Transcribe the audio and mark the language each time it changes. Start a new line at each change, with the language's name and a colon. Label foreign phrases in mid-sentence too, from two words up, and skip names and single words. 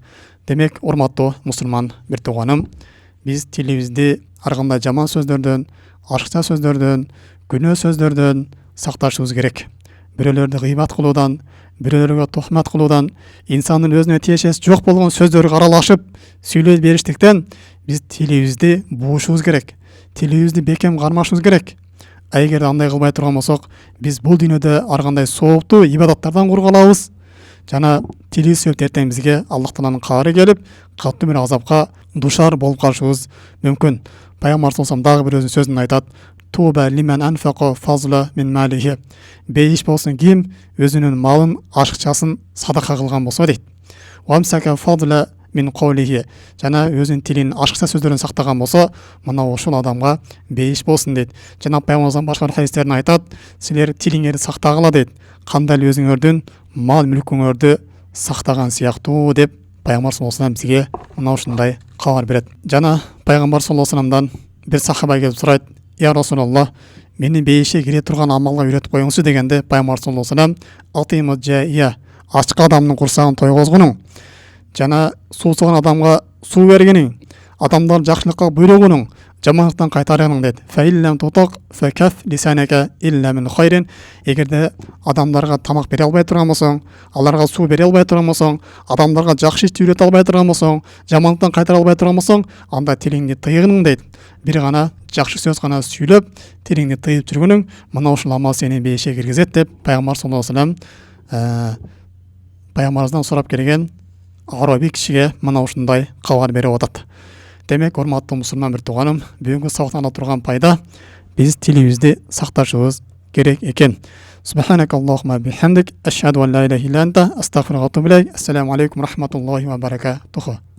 Kyrgyz: Демек, урматтуу мусулман бир тууганым, биз тилибизди ар кандай жаман сөздөрдөн, ашыкча сөздөрдөн, күнөө сөздөрдөн сакташыбыз керек. Бирөөлөрдү гыйбат кылуудан, бирөөлөргө тухмат кылуудан, инсандын өзүнө тиешеси жок болгон сөздөргө аралашып сүйлөй бериштиктен биз тилибизди буушубуз керек. Тилибизди бекем кармашыбыз керек. Эгер андай кылбай турган болсок, биз бул дүйнөдө ар кандай сооктуу ибадаттардан кургалабыз. Жана тилибиз сөп эртең бизге Аллах Тааланын кабары келип, катуу бир азапка душар болуп калышыбыз мүмкүн. Пайгамбар
Arabic: صلى الله عليه وسلم
Kyrgyz: дагы бир өзүнүн сөзүндө айтат:
Arabic: "طوبى لمن أنفق الفضل من ماله."
Kyrgyz: Бейиш болсун ким өзүнүн малын, ашыкчасын садака кылган болсо дейт.
Arabic: "وأمسك الفضل من قوله."
Kyrgyz: Жана өзүнүн тилин, ашыкча сөздөрүн сактаган болсо, мына ошол адамга бейиш болсун дейт. Жана пайгамбарыбыз башка бир хадистерин айтат: "Силер тилиңерди сактагыла" дейт. Кандай эле өзүңөрдүн мал мүлкүңөрдү сактаган сыяктуу деп пайгамбар
Arabic: صلى الله عليه وسلم
Kyrgyz: бизге мына ушундай кабар берет. Жана пайгамбар
Arabic: صلى الله عليه وسلم
Kyrgyz: бир сахаба келип сурайт:
Arabic: "يا رسول الله,
Kyrgyz: мени бейишке кире турган амалга үйрөтүп коюңузчу" дегенде пайгамбар
Arabic: صلى الله عليه وسلم: "أطعم الجائع",
Kyrgyz: ачка адамдын курсагын тойгозгунуң. Жана суусуган адамга суу бергениң, адамдар жакшылыкка буйругунуң, жамандыктан кайтаргының дейт.
Arabic: "فإن لم تطق فكف لسانك إلا من خير."
Kyrgyz: Эгерде адамдарга тамак бере албай турган болсоң, аларга суу бере албай турган болсоң, адамдарга жакшы ишти үйрөтө албай турган болсоң, жамандыктан кайтара албай турган болсоң, анда тилиңди тыйгының дейт. Бир гана жакшы сөз гана сүйлөп, тилиңди тыйып жүргөнүң, мына ушул амал сени бейишке киргизет деп пайгамбар
Arabic: صلى الله عليه وسلم
Kyrgyz: пайгамбарыбыздан сурап келген араби кишиге мына ушундай кабар берип атат. Демек, урматтуу мусулман бир тууганым, бүгүнкү сабактан ала турган пайда биз тилибизди сакташыбыз керек экен.
Arabic: سبحانك اللهم وبحمدك أشهد أن لا إله إلا أنت أستغفرك وأتوب إليك. السلام عليكم ورحمة الله وبركاته.